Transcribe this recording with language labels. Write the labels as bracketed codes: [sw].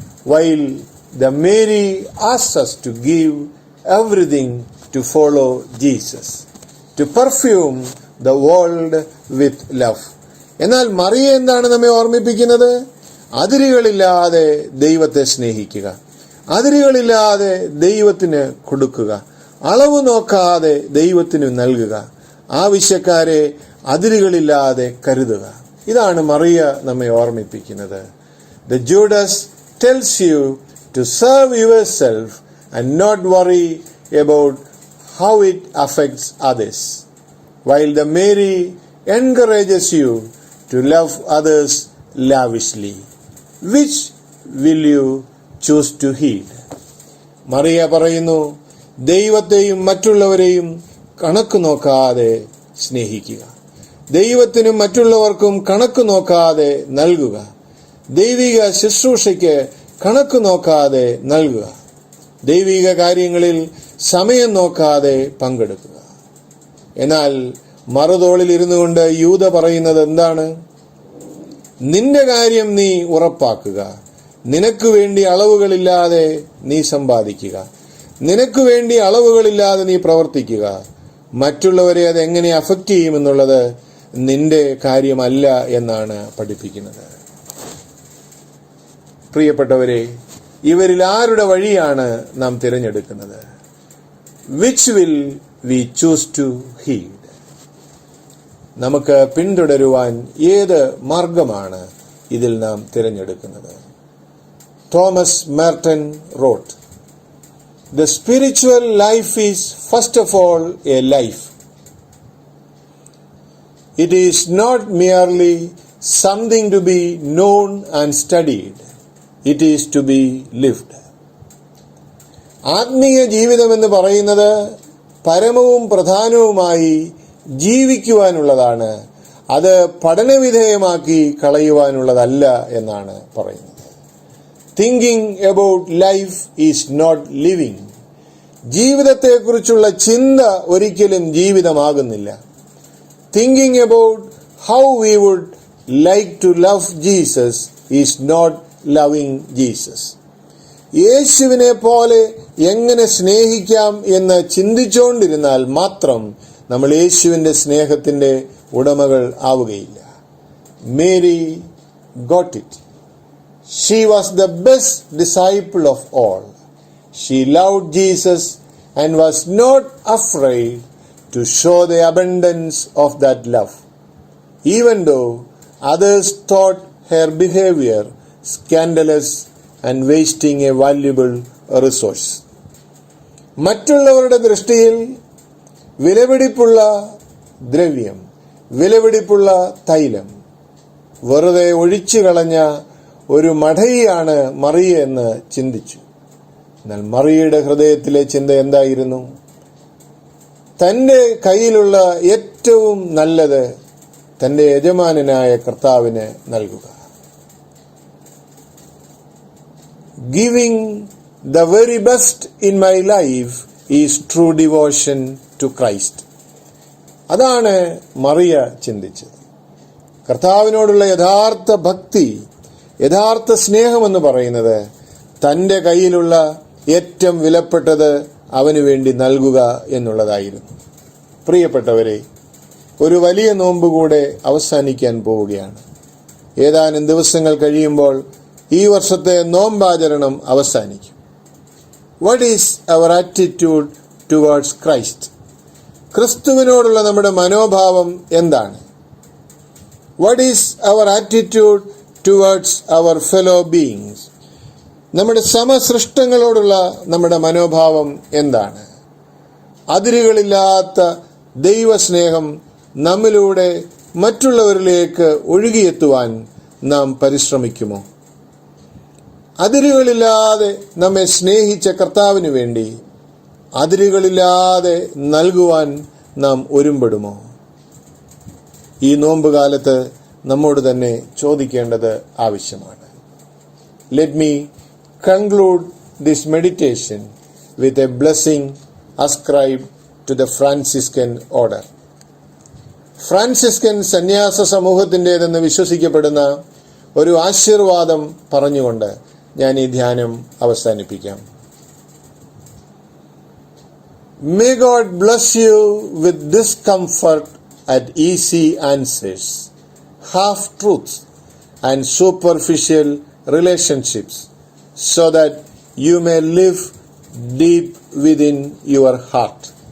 [en] While the Mary asks us to give everything to follow Jesus, to perfume the world with love. [ml] എന്നാൽ മറിയ എന്താണ് നമ്മെ ഓർമ്മിപ്പിക്കുന്നത്? അതിരുകളില്ലാതെ ദൈവത്തെ സ്നേഹിക്കുക, അതിരുകളില്ലാതെ ദൈവത്തിന് കൊടുക്കുക, അളവ് നോക്കാതെ ദൈവത്തിന് നൽകുക, ആവശ്യക്കാരെ അതിരുകളില്ലാതെ കരുതുക. ഇതാണ് മറിയ നമ്മെ ഓർമ്മിപ്പിക്കുന്നത്. [en] The Judas tells you to serve yourself and not worry about how it affects others, while the Mary encourages you to love others lavishly. Which will you choose to heed? [ml] Mariya പറയുന്നു, ദൈവത്തെയും മറ്റുള്ളവരെയും കണക്ക് നോക്കാതെ സ്നേഹിക്കുക, ദൈവത്തിനും മറ്റുള്ളവർക്കും കണക്ക് നോക്കാതെ നൽകുക, ദൈവിക ശുശ്രൂഷയ്ക്ക് കണക്ക് നോക്കാതെ നൽകുക, ദൈവിക കാര്യങ്ങളിൽ സമയം നോക്കാതെ പങ്കെടുക്കുക. എന്നാൽ മറുതോളിൽ ഇരുന്നു കൊണ്ട് യൂദ പറയുന്നത് എന്താണ്? നിന്റെ കാര്യം നീ ഉറപ്പാക്കുക, നിനക്ക് വേണ്ടി അളവുകളില്ലാതെ നീ സമ്പാദിക്കുക, നിനക്ക് വേണ്ടി അളവുകളില്ലാതെ നീ പ്രവർത്തിക്കുക, മറ്റുള്ളവരെ അത് എങ്ങനെ അഫക്റ്റ് ചെയ്യുമെന്നുള്ളത് നിന്റെ കാര്യമല്ല എന്നാണ് പഠിപ്പിക്കുന്നത്. പ്രിയപ്പെട്ടവരെ, ഇവരിൽ ആരുടെ വഴിയാണ് നാം തിരഞ്ഞെടുക്കുന്നത്? [en] Which will we choose to heed? [ml] നമുക്ക് പിന്തുടരുവാൻ ഏത് മാർഗമാണ് ഇതിൽ നാം തിരഞ്ഞെടുക്കുന്നത്? [en] Thomas Merton wrote, "The spiritual life is first of all a life. It is not merely something to be known and studied. It is to be lived." [ml] ആത്മീയ ജീവിതം എന്ന് പറയുന്നത് പരമവും പ്രധാനവുമായി ജീവിക്കുവാനുള്ളതാണ്, അത് പഠനവിധേയമാക്കി കളയുവാനുള്ളതല്ല എന്നാണ് പറയുന്നത്. [en] Thinking about life is not living. [ml] ജീവിതത്തെക്കുറിച്ചുള്ള ചിന്ത ഒരിക്കലും ജീവിതമാകുന്നില്ല. [en] Thinking about how we would like to love Jesus is not loving Jesus. [ml] യേശുവിനെ പോലെ എങ്ങനെ സ്നേഹിക്കാം എന്ന് ചിന്തിച്ചുകൊണ്ടിരുന്നാൽ മാത്രം നമ്മൾ യേശുവിന്റെ സ്നേഹത്തിന്റെ ഉടമകൾ ആവുകയില്ല. [en] Mary got it. She was the best disciple of all. She loved Jesus and was not afraid to show the abundance of that love, even though others thought her behavior scandalous and wasting a valuable resource. [ml] മറ്റുള്ളവരുടെ ദൃഷ്ടിയിൽ വിലപിടിപ്പുള്ള ദ്രവ്യം, വിലപിടിപ്പുള്ള തൈലം വെറുതെ ഒഴിച്ചു കളഞ്ഞ ഒരു മഠയിയാണ് മറിയ എന്ന് ചിന്തിച്ചു. എന്നാൽ മറിയയുടെ ഹൃദയത്തിലെ ചിന്ത എന്തായിരുന്നു? തന്റെ കയ്യിലുള്ള ഏറ്റവും നല്ലത് തന്റെ യജമാനനായ കർത്താവിന് നൽകുക. [en] Giving the very best in my life is true devotion to Christ. [ml] അതാണ് മറിയ ചിന്തിച്ചത്. കർത്താവിനോടുള്ള യഥാർത്ഥ ഭക്തി, യഥാർത്ഥ സ്നേഹമെന്ന് പറയുന്നത് തന്റെ കയ്യിലുള്ള ഏറ്റവും വിലപ്പെട്ടത് അവന് വേണ്ടി നൽകുക എന്നുള്ളതായിരുന്നു. പ്രിയപ്പെട്ടവരെ, ഒരു വലിയ നോമ്പ് കൂടെ അവസാനിക്കാൻ പോവുകയാണ്. ഏതാനും ദിവസങ്ങൾ കഴിയുമ്പോൾ ഈ വർഷത്തെ നോമ്പാചരണം അവസാനിക്കും. [en] What is our attitude towards Christ? [ml] ക്രിസ്തുവിനോടുള്ള നമ്മുടെ മനോഭാവം എന്താണ്? [en] What is our attitude towards our fellow beings? [ml] നമ്മുടെ സമസൃഷ്ടങ്ങളോടുള്ള നമ്മുടെ മനോഭാവം എന്താണ്? അതിരുകളില്ലാത്ത ദൈവസ്നേഹം നമ്മിലൂടെ മറ്റുള്ളവരിലേക്ക് ഒഴുകിയെത്തുവാൻ നാം പരിശ്രമിക്കുമോ? അതിരുകളില്ലാതെ നമ്മെ സ്നേഹിച്ച കർത്താവിന് വേണ്ടി അതിരുകളില്ലാതെ നൽകുവാൻ നാം ഒരുമ്പെടുമോ? ഈ നോമ്പുകാലത്ത് നമ്മോട് തന്നെ ചോദിക്കേണ്ടത് ആവശ്യമാണ്. [en] Let me conclude this meditation with a blessing ascribed to the Franciscan order. [ml] Franciscan സന്യാസ സമൂഹത്തിൻ്റെതെന്ന് വിശ്വസിക്കപ്പെടുന്ന ഒരു ആശീർവാദം പറഞ്ഞുകൊണ്ട് ഞാൻ ഈ ധ്യാനം അവസാനിപ്പിക്കാം. [en] May God bless you with discomfort at easy answers, half-truths and superficial relationships, so that you may live deep within your heart.